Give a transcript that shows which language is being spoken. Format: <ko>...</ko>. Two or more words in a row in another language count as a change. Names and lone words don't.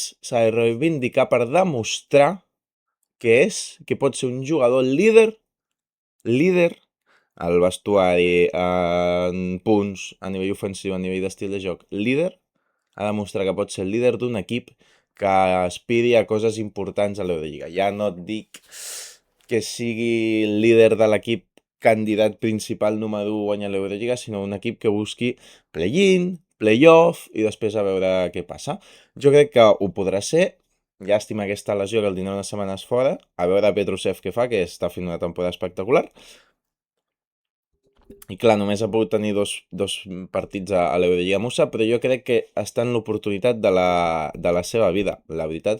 <ca>S'ha de reivindicar per demostrar que pot ser un jugador líder al vestuari, en punts, a nivell ofensiu, a nivell d'estil de joc, líder, ha de demostrar que pot ser el líder d'un equip que aspiri a coses importants a l'Eurolliga. Ja no et dic que sigui el líder de l'equip candidat principal número 1 a guanyar l'Eurolliga, sinó un equip que busqui play-in, play-off i després a veure què passa. Jo crec que ho podrà ser. Llàstima aquesta lesió que el tindrà unes setmanes fora. A veure Petrusev què fa, que està fent una temporada espectacular. I clar, només ha pogut tenir dos partits a l'Eurolliga Musa, però jo crec que està en l'oportunitat de la seva vida, la veritat.</ca>